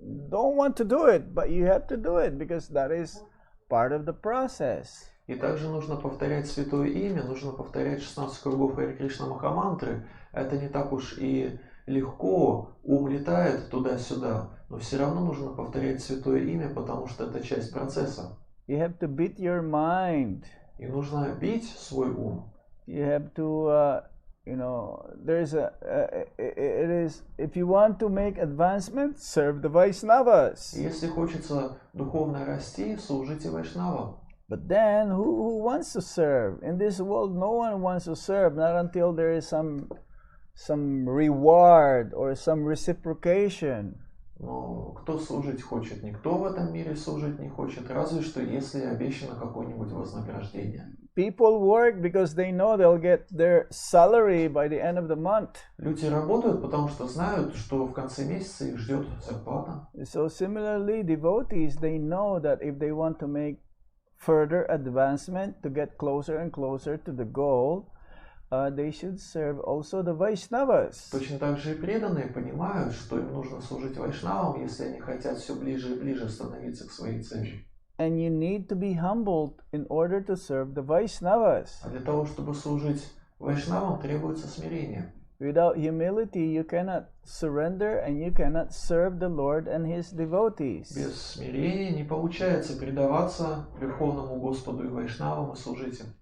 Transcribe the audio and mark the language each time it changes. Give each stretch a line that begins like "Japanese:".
English: Don't want to do it, but you have to do it because that is part of the process.
Russian: И также нужно повторять святое имя, нужно повторять 16 кругов Харе Кришна Махамантры. Это не так уж и легко, ум летает туда-сюда, но все равно нужно повторять святое имя, потому что это часть процесса.
English: You have to beat your mind.
Russian: И нужно бить свой ум.
English: You have to you know, there's it is, if you want to make advancement, serve the Vaishnavas.
Russian: Если хочется духовно расти, служите вайшнавам.
English: But then, who wants to serve? In this world, no one wants to serve, not until there is some reward or some reciprocation.
Russian: Но кто служить хочет? Никто в этом мире служить не хочет, разве что если обещано какое-нибудь вознаграждение.
English: People work because they know they'll get their salary by the end of the month.
Russian: Люди работают, потому что знают, что в конце месяца их ждет зарплата.
English: So similarly, devotees, they know that if they want to make further advancement, to get closer and closer to the goal, they should serve also the Vaishnavas.
Russian: Точно так же и преданные понимают, что им нужно служить вайшнавам, если они хотят все ближе и ближе становиться к своей цели.
English: And you need to be humbled in order to serve the Vaishnavas.
Russian: А для того, чтобы служить вайшнавам, требуется смирение.
English: Without humility, you cannot surrender and you cannot serve the Lord and His devotees.
Russian: Без смирения не получается предаваться Верховному Господу и Вайшнавам и служить им.